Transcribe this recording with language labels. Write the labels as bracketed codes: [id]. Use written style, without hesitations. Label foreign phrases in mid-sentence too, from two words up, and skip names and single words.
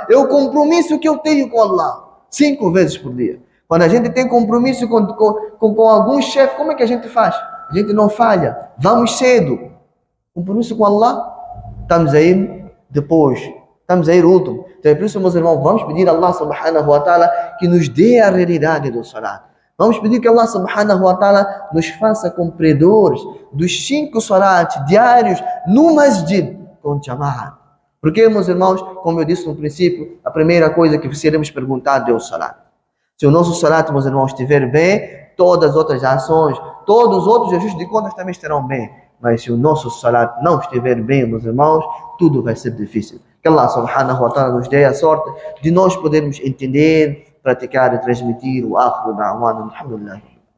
[pt] É o compromisso que eu tenho com Allah. 5 vezes por dia. Quando a gente tem compromisso com algum chefe, como é que a gente faz? A gente não falha. Vamos cedo. Compromisso com Allah. Estamos a ir depois. Estamos a ir último. Então é por isso, meus irmãos, vamos pedir a Allah [ar] سبحانه وتعالى [pt] que nos dê a realidade do salat. Vamos pedir que Allah [ar] سبحانه وتعالى [pt] nos faça cumpridores dos 5 salats diários no masjid com jama'a. Porque, meus irmãos, como eu disse no princípio, a primeira coisa que seremos perguntados é o salat. Se o nosso salat, meus irmãos, estiver bem, todas as outras ações, todos os outros ajustes de contas também estarão bem. Mas se o nosso salat não estiver bem, meus irmãos, tudo vai ser difícil. Que Allah [ar] سبحانه وتعالى [pt] nos dê a sorte de nós podermos entender, praticar e transmitir o [ar] آخر دعوانا. [pt] Alhamdulillah.